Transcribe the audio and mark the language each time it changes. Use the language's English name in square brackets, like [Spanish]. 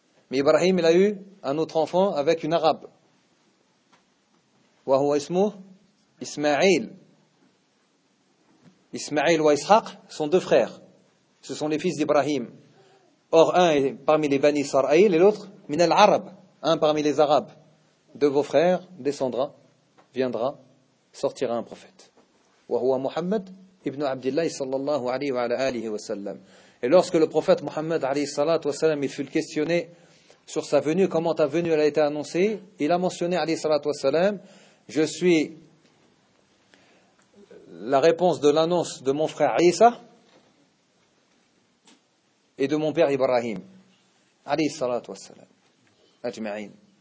[French] Mais Ibrahim, il a eu un autre enfant avec une arabe. [Arabic] Wa huwa ismu Ismaïl. [French] Ismaïl ou Ishaq sont deux frères. Ce sont les fils d'Ibrahim. Or, un est parmi les Bani Israël et l'autre, [Arabic] min al-Arab, [French] un parmi les Arabes. De vos frères descendra, viendra, sortira un prophète. [Arabic] وهو محمد ابن عبد الله صلى الله عليه وعلى آله وسلم. [French] Et lorsque le prophète Mohammed [Arabic] عليه الصلاة والسلام [French] il fut questionné sur sa venue, comment ta venue elle a été annoncée, il a mentionné عليه الصلاة والسلام, je suis la réponse de l'annonce de mon frère Isa et de mon père Ibrahim [Arabic] عليه الصلاة والسلام أجمعين.